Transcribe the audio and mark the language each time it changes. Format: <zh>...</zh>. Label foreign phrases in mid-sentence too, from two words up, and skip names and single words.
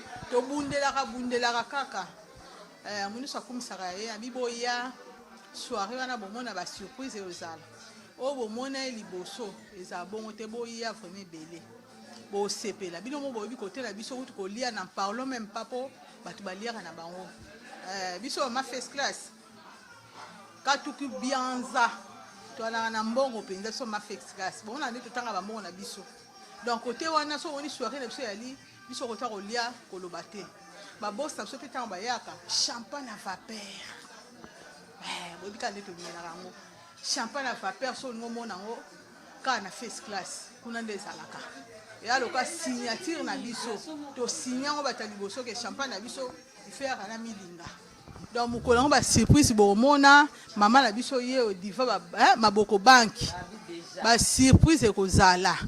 <ln>Tobundelaka, bundelaka kaka. Eh, mo nyonso akumisaka ye, abi boya, soirée wana bomona ba surprise ezala. Oyo bomona ye liboso, ezala bongo te, boya vraiment ebele. Bosepela. Bino mo boyebi kote na biso, kutu kolia,</ln> <fr>n'en parlons même pas</fr> <ln>po, bato baliaka na bango. Eh, biso ma</ln> <en>first class.</en> <ln>Katuku Bianza. Toalaka na mbongo mpenza, biso ma</ln> <en>first class.</en> <ln>Bomona nde totanga ba mbongo na biso. Donc, kote wana, so omoni soirée na biso yali, biso kota kolia, koloba te. Ba boss na biso mpe ntango bayaka,</ln> <fr>champagne à vapeur.</fr> <ln>Eh, boyebi kaka nde tolinganaka yango.</ln> <fr>Champagne à vapeur,</fr> <ln>so olingi omona yango, kaka na</ln> <en>first class.</en> <ln>Kuna nde ezalaka. Eya loka signature na biso. To signe yango bato ya liboso ke champagne na biso, ifeyaka na milinga. Donc, mokolo yango ba surprise bomona, mama na biso ye o diva ba, eh, maboko banki. Ba surprise ekozala.</ln>